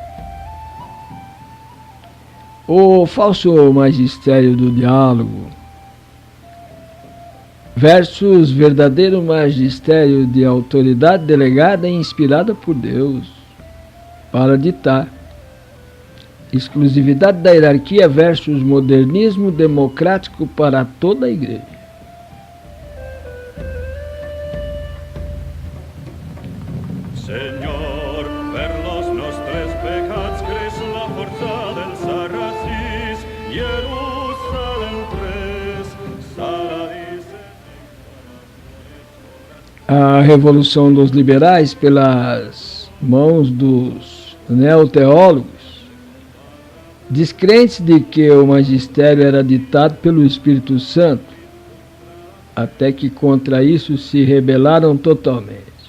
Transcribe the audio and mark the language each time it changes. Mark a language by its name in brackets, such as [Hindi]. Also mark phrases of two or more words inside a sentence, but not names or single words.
[Portuguese] O falso magistério do diálogo versus verdadeiro magistério de autoridade delegada e inspirada por Deus para ditar. Exclusividade da hierarquia versus modernismo democrático para toda a igreja. [Catalan] Señor, per los nostres pecats cres la forza del Sarracis, Jerusalem 3, Saladis. [Portuguese] A revolução dos liberais pelas mãos dos neoteólogos, descrentes de que o magistério era ditado pelo Espírito Santo, até que contra isso se rebelaram totalmente.